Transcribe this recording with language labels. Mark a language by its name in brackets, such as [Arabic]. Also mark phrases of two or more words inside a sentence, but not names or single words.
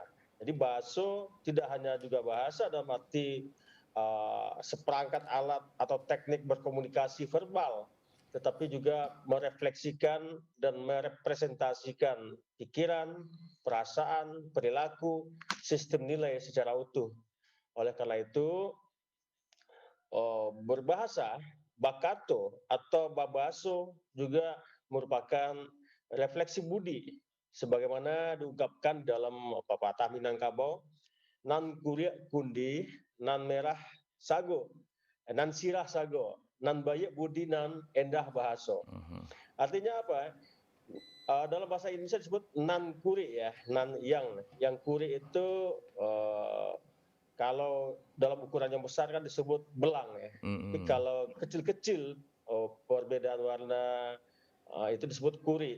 [Indonesian] Jadi baso tidak hanya juga bahasa dalam arti seperangkat alat atau teknik berkomunikasi verbal, tetapi juga merefleksikan dan merepresentasikan pikiran, perasaan, perilaku, sistem nilai secara utuh. Oleh karena itu, berbahasa, bakato atau babaso juga merupakan refleksi budi, sebagaimana diungkapkan dalam pepatah Minangkabau, [Minangkabau] nan kuria kundi, nan merah sago, nan sirah sago, nan baik budi, nan endah bahaso. [Indonesian] Artinya apa? Dalam bahasa Indonesia disebut nan kuri ya, nan yang kuri itu kalau dalam ukuran yang besar kan disebut belang ya. Tapi kalau kecil-kecil perbedaan warna itu disebut kuri.